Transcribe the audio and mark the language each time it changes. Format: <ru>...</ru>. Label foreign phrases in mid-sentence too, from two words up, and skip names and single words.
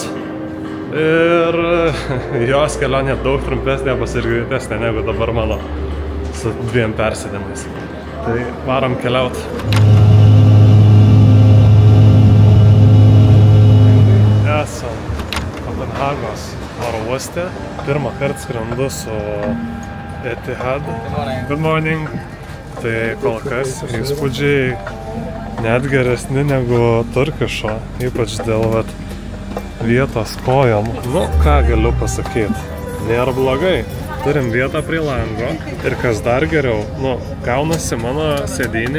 <lt>Ir jos kelionė daug trumpesnė, bus ir greitesnė negu dabar mano su 2 persėdimais. Tai varom keliaut. Esam Kopenhagos oro uoste. Pirmą kartą skrendu su Etihad.</lt> <en>Good morning.</en> <lt>Tai kol kas įspūdžiai net geresni negu turkišo, ypač dėl vietos kojom. Nu, ką galiu pasakyti? Nėra blogai. Turim vietą prie lango. Ir kas dar geriau, nu, gaunasi mano sėdynė.</lt>